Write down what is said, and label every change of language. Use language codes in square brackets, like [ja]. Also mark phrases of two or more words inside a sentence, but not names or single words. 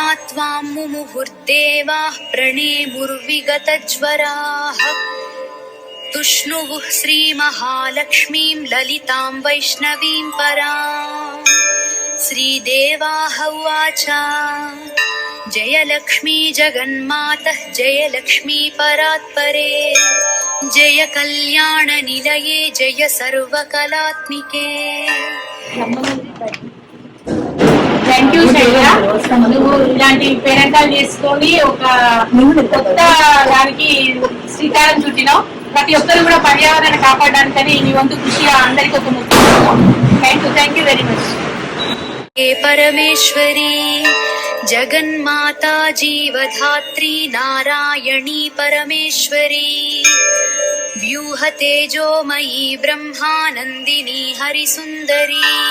[sa] त्वां मुमुहुर्देवाः प्रणेमुर्विगतज्वराः तुष्णुवुः श्रीमहालक्ष्मीं ललितां वैष्णवीं परां श्रीदेवाः उवाच जय लक्ष्मी जगन्मातः जय लक्ष्मी परात्परे जय कल्याणनिलये जय सर्वकलात्मिके [en] thank you Shaila. [te] నువ్వు ఇలాంటి పేరెంటాలు చేసుకొని ఒక కొత్త దానికి శ్రీకారం చుట్టినావు. ప్రతి ఒక్కరు కూడా పర్యావరణ కాపాడడానికని నీ వంతు కృషి అందరికీ ఒక ముఖ్య. [en] thank you very much. [sa] हे परमेश्वरी जगन्माता जीवधात्री नारायणी परमेश्वरी व्यूहतेजोमयी ब्रह्मानन्दिनी हरिसुन्दरी